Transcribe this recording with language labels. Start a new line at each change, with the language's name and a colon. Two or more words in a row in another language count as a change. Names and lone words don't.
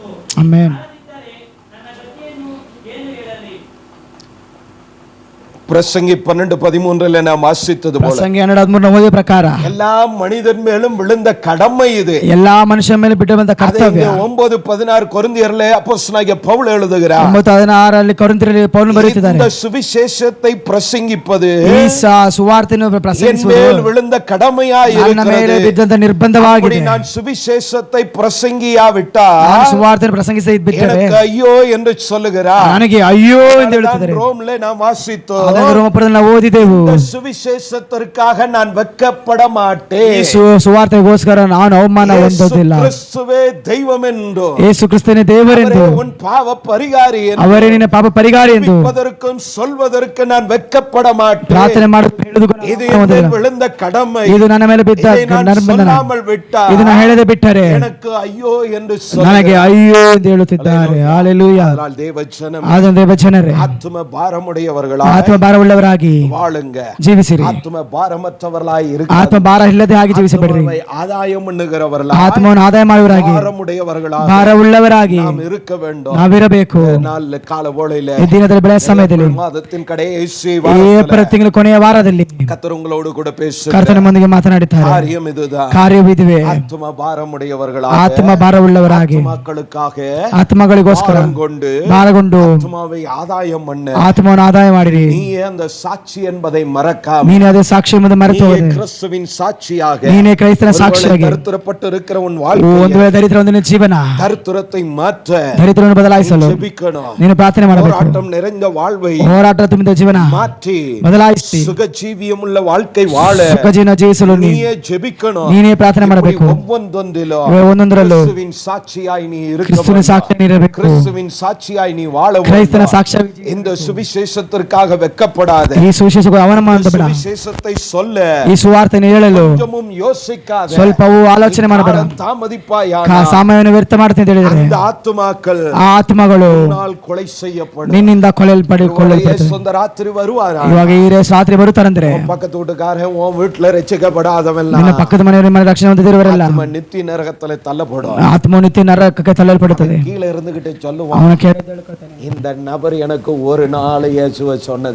Kannada: ಆಮೆನ್. ಸಾರದಿದ್ದರೆ ನನ್ನ ಗತಿಯನ್ನು ಏನು ಹೇಳಲಿ?
Tamil: பிரசங்கி 12:13 நாம் வாசித்தது போல
Kannada: ಪ್ರಸಂಗಿ 12:13 ಓದಿದ ಪ್ರಕಾರ
Tamil: எல்லா மனிதன் மேலும் விழுந்த கடமை இது.
Kannada: ಎಲ್ಲಾ ಮನುಷ್ಯನ ಮೇಲೆ ಬಿಟ್ಟು ಬಂದ ಕರ್ತವ್ಯ. 9:16 ಕೊರಿಂಥಿಯರಲ್ಲೇ ಅಪೊಸ್ತಲನಾಗಿಯ ಪೌಲ್ எழுதுகிறார். 9:16 ಕೊರಿಂಥಿಯರಲ್ಲಿ ಪೌಲ್ ಬರೆಯುತ್ತಿದ್ದಾರೆ,
Tamil: இந்த சுவிசேஷத்தை பிரசங்கிப்பது
Kannada: ಈ ಸುವಾರ್ತೆಯನ್ನು ಪ್ರಸಂಗಿಸುವುದು
Tamil: என் மேல் விழுந்த கடமையாய்
Kannada: ನನ್ನ ಮೇಲೆ
Tamil: இருக்கிறது.
Kannada: ಬಿದ್ದಂತ ನಿರ್ಬಂಧವಾಗಿದೆ.
Tamil: அப்படி நான் சுவிசேஷத்தை பிரசங்கியாவிட்டால்
Kannada: ನಾನು ಸುವಾರ್ತೆಯನ್ನು ಪ್ರಸಂಗಿಸದೆ ಬಿಟ್ಟರೆ
Tamil: எனக்கு ஐயೋ என்று சொல்லுகிறார்.
Kannada: ನನಗೆ ಅಯ್ಯೋ ಎಂದು ಹೇಳುತ್ತಿದ್ದಾರೆ.
Tamil: ரோம்ல நாம் வாசித்தோம்,
Kannada: ಅದನ್ನು ರೋಮಪುರದಲ್ಲಿ ನಾವು ಓದಿದೆವು,
Tamil: இந்த சுவிசேஷத்திற்காக நான் வெட்கப்பட மாட்டேன்.
Kannada: ಈ ಸುವಾರ್ತೆಗೋಸ್ಕರ ನಾನು ಅವಮಾನ ಹೊಂದೋದಿಲ್ಲ.
Tamil: கிறிஸ்துவே தெய்வம் என்று,
Kannada: ಯೇಸು ಕ್ರಿಸ್ತನೇ ದೇವರೆಂದು,
Tamil: அவரே உன் பாவ பரிகாரி என்று,
Kannada: ಅವರೇ ನಿನ್ನ ಪಾಪ ಪರಿಹಾರಿ ಎಂದು
Tamil: ஜெபிப்பதற்கும் சொல்வதற்கு நான் வெட்கப்பட மாட்டேன்.
Kannada: ಪ್ರಾರ್ಥನೆ ಮಾಡುವುದು
Tamil: இது என் மேல் விழுந்த கடமை.
Kannada: ಇದು ನನ್ನ ಮೇಲೆ ಬಿದ್ದ
Tamil: இதை நான்
Kannada: ನಿರ್ಬಂಧನ.
Tamil: சொல்லாமல் விட்டால்
Kannada: ಇದನ್ನ ಹೇಳದೆ ಬಿಟ್ಟರೆ
Tamil: எனக்கு ஐயೋ என்று
Kannada: ನನಗೆ
Tamil: சொல்லுகிறார்.
Kannada: ಅಯ್ಯೋ ಎಂದು ಹೇಳುತ್ತಿದ್ದಾರೆ. ಹalleluya.
Tamil: அதனால் தேவஜனம்
Kannada: ಆದ ದೇವಜನರೇ,
Tamil: ஆத்தும பாரமுடையவர்களாய்
Kannada: ಆತ್ಮ ಭಾರವುಳ್ಳವರಾಗಿ
Tamil: வாழுங்க.
Kannada: ಜೀವಿಸಿರಿ.
Tamil: ஆத்தும பாரமற்றவர்களாய்
Kannada: ಆತ್ಮ ಭಾರ ಇಲ್ಲದೆ ಹಾಗೆ ಜೀವಿಸಬೇಡ್ರಿ.
Tamil: ஆத்துமாவை ஆதாயம் பண்ணுகிறவர்களாய்
Kannada: ಆತ್ಮವನ್ನು ಆದಾಯ ಮಾಡುವವರಾಗಿ
Tamil: பாரமுடையவர்களாய்
Kannada: ಭಾರವುಳ್ಳವರಾಗಿ
Tamil: நாம் இருக்க வேண்டும்.
Kannada: ನಾವಿರಬೇಕು.
Tamil: நாள் கால வேளையில
Kannada: ಈ ದಿನದಲ್ಲಿ ಬೆಳೆಯ ಸಮಯದಲ್ಲಿ
Tamil: மாதத்தின் கடைசி
Kannada: ಏಪ್ರಿಲ್ ತಿಂಗಳ ಕೊನೆಯ ವಾರದಲ್ಲಿ
Tamil: கர்த்தர் உங்களோடு கூட பேசுகிறார்.
Kannada: ಕರ್ತನೊಂದಿಗೆ ಮಾತನಾಡುತ್ತಾರೆ.
Tamil: காரியம் இதுதான்.
Kannada: ಕಾರ್ಯವಿದುವೆ.
Tamil: ஆத்தும பாரமுடையவர்களாய்
Kannada: ಆತ್ಮ ಭಾರವುಳ್ಳವರಾಗಿ
Tamil: மக்களுக்காக
Kannada: ಆತ್ಮಗಳಿಗೋಸ್ಕರ
Tamil: கொண்டு
Kannada: ಭಾರಗೊಂಡು
Tamil: ஆத்துமாவை ஆதாயம் பண்ண
Kannada: ಆತ್ಮವನ್ನು ಆದಾಯ ಮಾಡಿರಿ.
Tamil: நீயே நீயே அந்த சாட்சி என்பதை மறக்காம
Kannada: ನೀನೇ ಅದೇ ಸಾಕ್ಷಿ ಎಂಬುದು ಮರೆತು
Tamil: நீயே
Kannada: ಹೋದೆ.
Tamil: கிறிஸ்துவின் சாட்சியாக
Kannada: ನೀನೇ ಕ್ರೈಸ್ತನ ಸಾಕ್ಷಿಯಾಗಿ
Tamil: தரித்திரப்பட்டு இருக்கிற உன்
Kannada: ಒಂದು
Tamil: வாழ்க்கை
Kannada: ವೇಳೆ ದರಿದ್ರ ಒಂದು ನಿನ್ನ ಜೀವನ
Tamil: தரித்திரத்தை மாற்ற
Kannada: ದರಿದ್ರವನ್ನು ಬದಲಾಯಿಸಲು
Tamil: ஜெபிக்கணும்.
Kannada: ನೀನು ಪ್ರಾರ್ಥನೆ ಮಾಡಬೇಕು.
Tamil: போராட்டம் நிறைந்த வாழ்வை
Kannada: ಹೋರಾಟ ತುಂಬಿದ ಜೀವನ
Tamil: மாற்றி
Kannada: ಬದಲಾಯಿಸಿ
Tamil: சுகஜீவியமுள்ள வாழ்க்கை வாழ
Kannada: ಸುಖ ಜೀವನ ಜೀವಿಸಲು
Tamil: நீயே ஜெபிக்கணும்.
Kannada: ನೀನೇ ಪ್ರಾರ್ಥನೆ ಮಾಡಬೇಕು.
Tamil: ஒவ்வொன்றொன்றிலும்
Kannada: ಒಂದೊಂದರಲ್ಲೂ
Tamil: கிறிஸ்துவின் சாட்சியாய் நீ
Kannada: ಕ್ರಿಸ್ತನ
Tamil: இருக்க
Kannada: ಸಾಕ್ಷಿ ಇರಬೇಕು.
Tamil: கிறிஸ்துவின் சாட்சியாய் நீ வாழ
Kannada: ಕ್ರೈಸ್ತನ ಸಾಕ್ಷಿಯಾಗಿ
Tamil: இந்த சுவிசேஷத்திற்காக வெட்கப்படாத
Kannada: ಈ ಸುವಿಶೇಷಕ್ಕೆ ಅವಮಾನ ಮಾಡಬೇಡ.
Tamil: சுவிசೇಷத்தை சொல்ல
Kannada: ಈ ಸುವಾರ್ತೆಯನ್ನು ಹೇಳಲು
Tamil: கொஞ்சமும் யோசிக்காத
Kannada: ಸ್ವಲ್ಪವೂ ಆಲೋಚನೆ ಮಾಡಬೇಡ.
Tamil: தாமதிப்பாயான
Kannada: ಸಮಯವನ್ನು ವ್ಯರ್ಥ ಮಾಡ್ತೀನಿ ಅಂತ ಹೇಳಿದರೆ
Tamil: அந்த ஆத்துமாக்கள்
Kannada: ಆ ಆತ್ಮಗಳು
Tamil: நாள் கொலை செய்யப்படும்.
Kannada: ನಿನ್ನಿಂದ ಕೊಲ್ಲಲ್ಪಡುತ್ತದೆ.
Tamil: சொந்த ರಾತ್ರಿ வருவாரா?
Kannada: ಇವಾಗ ಈ ರಾತ್ರಿ ಬರುತ್ತಾರಂದ್ರೆ
Tamil: பக்கத்து வீட்டுக்காரன் உன் வீட்டுல ரட்சிக்கப்படாதவன்
Kannada: ನಿನ್ನ ಪಕ್ಕದ ಮನೆಯವರ ಮೇಲೆ ರಕ್ಷಣೆ ಹೊಂದಿದವರೆಲ್ಲ
Tamil: நித்திய நரகத்துல தள்ளப்படும்.
Kannada: ಆತ್ಮ ನಿತ್ಯ ನರಕಕ್ಕೆ ತಳ್ಳಲ್ಪಡುತ್ತದೆ.
Tamil: கீழே இருந்துகிட்டு சொல்லுவான்,
Kannada: ಅವನ
Tamil: இந்த நபர் எனக்கு ஒரு நாள் இயேசுவை சொன்னது,